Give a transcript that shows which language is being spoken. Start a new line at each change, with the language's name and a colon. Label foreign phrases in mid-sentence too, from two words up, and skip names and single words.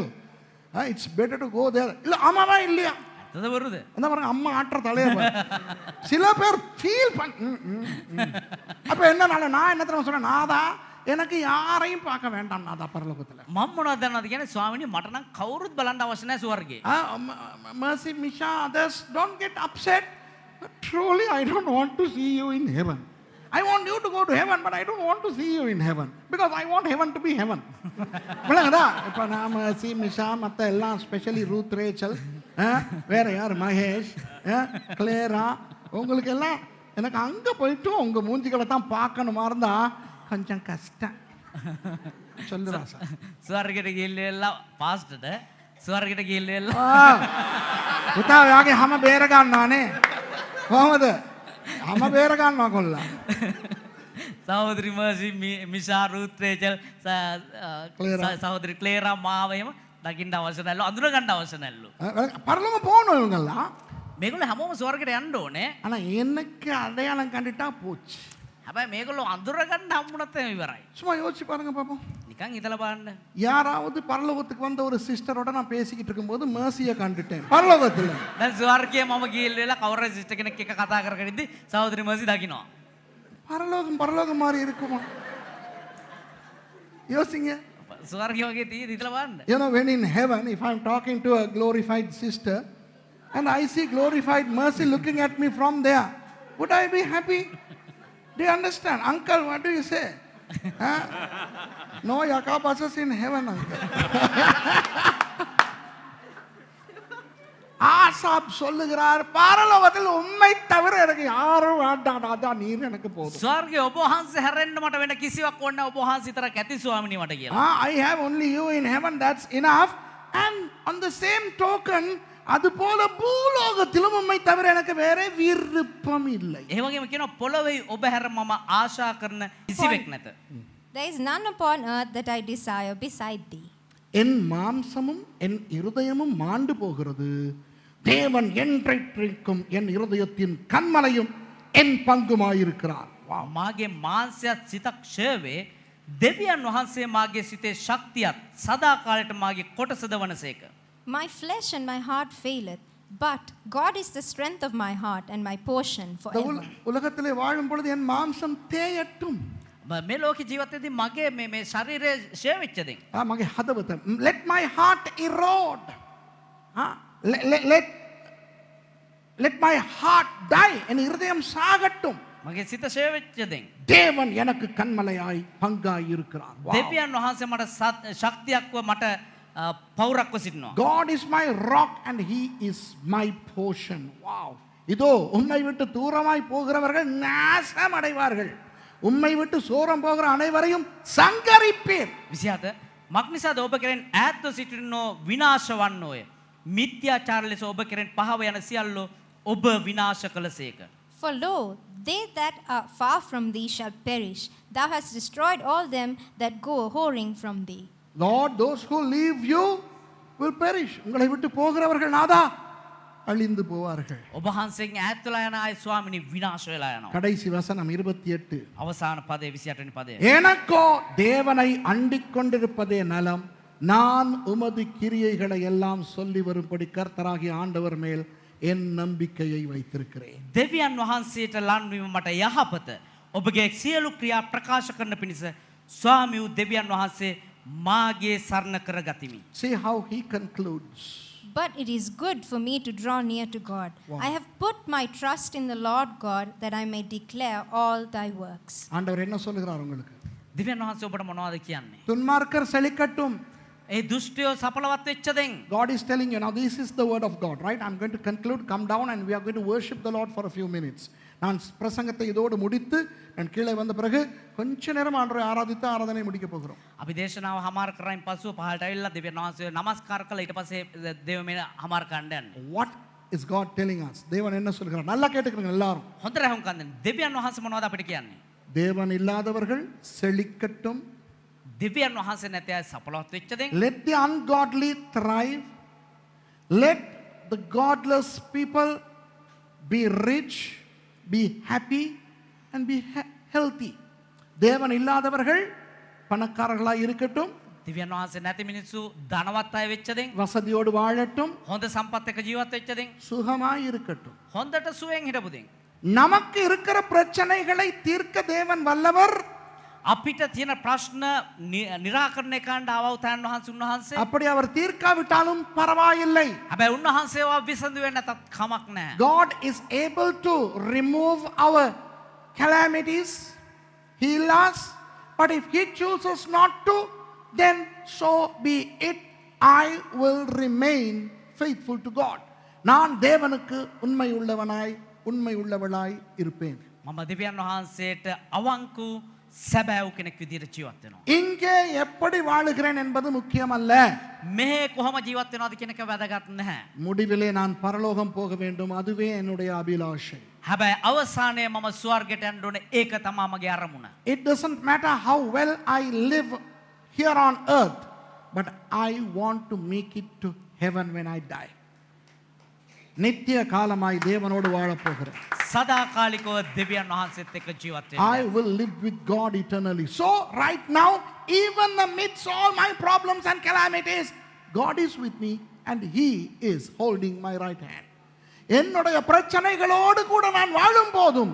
English: It's better to go there.
Tamil: இல்ல ஆமாவா இல்லையா? அது வருது. அந்த பாருங்க அம்மா ஆட்ற தலைய பாரு. சில பேர் ஃபீல் அப்ப என்ன நான் என்ன தெரியுமா சொன்னேன்? நாதா எனக்கு யாரையும் பார்க்க வேண்டாம் நாதா பரலோகத்துல.
Sinhala: මම මොනවද දන්නවද කියන්නේ ස්වාමීනි මට නම් කවුරුත් බලන්න අවශ්‍ය නැහැ ස්වර්ගේ.
English: Mercy, Misha, others, don't get upset. But truly, I don't want to see you in heaven. I want you to go to heaven, but I don't want to see you in heaven. Because I want heaven to be heaven.
Tamil: விளங்குதா? இப்போ நான் Mercy, Misha, மற்ற எல்லாம் ஸ்பெஷலி ரூத் ரேச்சல், வேற யார் மகேஷ், கிளேரா, உங்களுக்கு எல்லாம் எனக்கு அங்கே போயிட்டு உங்கள் மூஞ்சிகளை தான் பார்க்கணுமா இருந்தா கொஞ்சம் கஷ்டம். சொல்லுறா சார்.
Sinhala: ස්වර්ගයට ගිහිල්ලා පාස්ටර්ට ස්වර්ගයට ගිහිල්ලා පුතා ඔයාගේ හැම බේර ගන්නානේ. කොහමද? හැම බේර ගන්නවා කොල්ලා. සහෝදරි මර්සි මිෂා රූත් රේචල් සහෝදරි ක්ලේරා මාව එහෙම දකින්න අවශ්‍ය නැල්ලු අඳුර ගන්න අවශ්‍ය නැල්ලු.
Tamil: பரலோகம் போகணும் இவங்கெல்லாம்.
Sinhala: මේගොල්ලෝ හැමෝම ස්වර්ගයට යන්න ඕනේ.
Tamil: ஆனா எனக்கு அடையாளம் கண்டுட்டா போச்சு.
Sinhala: හැබැයි මේගොල්ලෝ අඳුර ගන්න හම්බුනත් එහෙම ඉවරයි.
Tamil: சும்மா யோசிச்சு பாருங்க பாப்போம்.
Sinhala: නිකන් හිතලා බලන්න.
Tamil: யாராவது பரலோகத்துக்கு வந்த ஒரு சிஸ்டரோட நான் பேசிக்கிட்டு இருக்கும்போது மேர்சியை கண்டுட்டேன் பரலோகத்துல.
Sinhala: දැන් ස්වර්ගයේ මම ගිහිල්ලා කවුරු සිස්ටර් කෙනෙක් එක්ක කතා කරගෙන ඉද්දි සහෝදරි මර්සි දකින්නවා.
Tamil: பரலோகம் மாதிரி இருக்குமா? யோசிங்க.
Sinhala: ස්වර්ගය වගේ තියෙද හිතලා බලන්න.
English: You know, when in heaven, if I'm talking to a glorified sister and I see glorified Mercy looking at me from there, would I be happy? Do you understand? Uncle, what do you say? No yaka buses in heaven, uncle.
Tamil: ஆசாப் சொல்லுகிறார், பரலோகத்தில் உம்மை தவிர எனக்கு யாரும் வேண்டாம், அதான் நீர் எனக்கு போதும்.
Sinhala: ස්වර්ගයේ ඔබ වහන්සේ හැරෙන්න මට වෙන කිසිවක් ඕනේ නැහැ. ඔබ වහන්සේ විතරක් ඇති ස්වාමිනී මට කියලා.
English: I have only you in heaven, that's enough. And on the same token,
Tamil: அது போல பூலோகத்திலும் உம்மை தவிர எனக்கு வேற விருப்பம் இல்லை.
Sinhala: ඒ වගේම කියනවා පොළොවේ ඔබ හැර මම ආශා කරන කිසිවෙක් නැත.
English: There is none upon earth that I desire beside thee.
Tamil: என் மாம்சமும் என் இருதயமும் மாண்டு போகிறது, தேவன் என்றைக்கும் என் இருதயத்தின் கண்மலையும் என் பங்குமாயிருக்கிறார்.
Sinhala: මාගේ මාංශයත් සිතක් ක්ෂය වේ. දෙවියන් වහන්සේ මාගේ සිතේ ශක්තියත් සදා කාලයට මාගේ කොටසද වනසේක. My flesh and my heart faileth, but God is the strength of my heart and my portion forever. உலகத்திலே வாழும் பொழுது என் மாம்சம் தேயட்டும். මේ ලෝකේ ජීවිතේදී මගේ මේ ශරීරය ක්ෂය වෙච්ච දෙයක්. මගේ හදවත,
English: let my heart erode. let my heart die.
Tamil: என் இருதயம் சாகட்டும்.
Sinhala: මගේ සිත ක්ෂය වෙච්ච දෙයක්.
Tamil: தேவன் எனக்கு கண்மலையாய் பங்காய் இருக்கிறார்.
Sinhala: දෙවියන් වහන්සේ මට ශක්තියක්ව මට පවුරක්ව සිටිනවා.
English: God is my rock and he is my portion. Wow.
Tamil: இதோ உம்மை விட்டு தூரமாய் போகிறவர்கள் நாசம் அடைவார்கள், உம்மை விட்டு சோரம் போகிற அனைவரையும் சங்கரிப்பீர்.
Sinhala: 27 මක් නිසාද ඔබ කෙරෙන් ඈත්ව සිටිනෝ විනාශ වන්නෝය. මිත්‍යාචාර ලෙස ඔබ කෙරෙන් පහව යන සියල්ලෝ ඔබ විනාශ කළසේක.
English: For lo, they that are far from thee shall perish. Thou hast destroyed all them that go a-whoring from thee. Lord, those who leave you will perish.
Tamil: உங்களை விட்டு போகிறவர்கள் நாதா அழிந்து போவார்கள்.
Sinhala: ඔබ වහන්සේගෙන් ඈත් වෙලා යන අය ස්වාමිනී විනාශ වෙලා යනවා.
Tamil: கடைசி வசனம் 28.
Sinhala: අවසාන පදේ 28 වෙනි පදේ.
Tamil: எனக்கோ தேவனை அண்டிக் கொண்டிருப்பதே நலம், நான் உமது கிரியைகளை எல்லாம் சொல்லி வரும்படி கர்த்தராகிய ஆண்டவர் மேல் என் நம்பிக்கையை வைத்திருக்கிறேன்.
Sinhala: දෙවියන් වහන්සේට ලන් වීම මට යහපත. ඔබගේ සියලු ක්‍රියා ප්‍රකාශ කරන පිණිස ස්වාමී වූ දෙවියන් වහන්සේ මාගේ සරණ කර ගතිමි.
English: See how he concludes. But it is good for me to draw near to God. Wow. I have put my trust in the Lord God, that I may declare all thy works.
Tamil: ஆண்டவர் என்ன சொல்லுகிறார் உங்களுக்கு?
Sinhala: දෙවියන් වහන්සේ ඔබට මොනවද කියන්නේ?
Tamil: துன்மார்க்கர் செழிக்கட்டும்.
Sinhala: ඒ දුෂ්ටයෝ සඵලවත් වෙච්ච දෙන්.
English: God is telling you now, this is the word of God, right? I'm going to conclude, come down and we are going to worship the Lord for a few minutes.
Tamil: நான் பிரசங்கத்தை இதோடு முடித்து நான் கீழே வந்த பிறகு கொஞ்ச நேரம் ஆண்டவரை ஆராதித்து ஆராதனை முடிக்க போகிறோம்.
Sinhala: අපි දේශනාව හමාර කරයින් පසුව පහළට ඇවිල්ලා දෙවියන් වහන්සේ නමස්කාර කළා. ඊට පස්සේ දේව මේ හමාර කරන්න යන්නේ.
English: What is God telling us?
Tamil: தேவன் என்ன சொல்கிறார்? நல்லா கேட்டுக்கங்க எல்லாரும்.
Sinhala: හොඳට අහුන් කන්දෙන් දෙවියන් වහන්සේ මොනවද අපිට කියන්නේ?
Tamil: தேவன் இல்லாதவர்கள் செழிக்கட்டும்.
Sinhala: දෙවියන් වහන්සේ නැති අය සඵලවත් වෙච්ච දෙන්.
English: Let the ungodly thrive. Let the godless people be rich, be happy and be healthy.
Tamil: தேவன் இல்லாதவர்கள் பணக்காரர்களாய் இருக்கட்டும்.
Sinhala: දෙවියන් වහන්සේ නැති මිනිස්සු ධනවත් අය වෙච්ච දෙන්.
Tamil: வசதியோடு வாழட்டும்.
Sinhala: හොඳ සම්පත් එක්ක ජීවත් වෙච්ච දෙන්.
Tamil: சுகமாய் இருக்கட்டும்.
Sinhala: හොඳට සුවෙන් හිටපු දෙන්.
Tamil: நமக்கு இருக்கிற பிரச்சனைகளை தீர்க்க தேவன் வல்லவர்.
Sinhala: අපිට තියෙන ප්‍රශ්න නිරාකරණය කරන්න අවවතාන් වහන්සේ උන්වහන්සේ.
Tamil: அப்படி அவர் தீர்க்காவிட்டாலும் பரவாயில்லை.
Sinhala: හැබැයි උන්වහන්සේව විසඳුවේ නැතත් කමක් නැහැ.
English: God is able to remove our calamities, heal us. But if he chooses not to, then so be it. I will remain faithful to God.
Tamil: நான் தேவனுக்கு உண்மை உள்ளவனாய் உண்மை உள்ளவளாய் இருப்பேன்.
Sinhala: මම දෙවියන් වහන්සේට අවංකු සැබෑව් කෙනෙක් විදිහට ජීවත් වෙනවා.
Tamil: இங்கே எப்படி வாழுகிறேன் என்பது முக்கியமல்ல.
Sinhala: මෙහෙ කොහොම ජීවත් වෙනවද කියන එක වැදගත් නැහැ.
Tamil: முடிவிலே நான் பரலோகம் போக வேண்டும், அதுவே என்னுடைய அபிலாஷை.
Sinhala: හැබැයි අවසානයේ මම ස්වර්ගයට යන්න ඕනේ. ඒක තමයි මගේ අරමුණ.
English: It doesn't matter how well I live here on earth, but I want to make it to heaven when I die.
Tamil: நித்திய காலமாய் தேவனோடு வாழப் போகிறேன்.
Sinhala: සදාකාලිකව දෙවියන් වහන්සේත් එක්ක ජීවත් වෙන්න.
English: I will live with God eternally. So right now, even amidst all my problems and calamities, God is with me and he is holding my right hand.
Tamil: என்னுடைய பிரச்சனைகளோடு கூட நான் வாழும் போதும்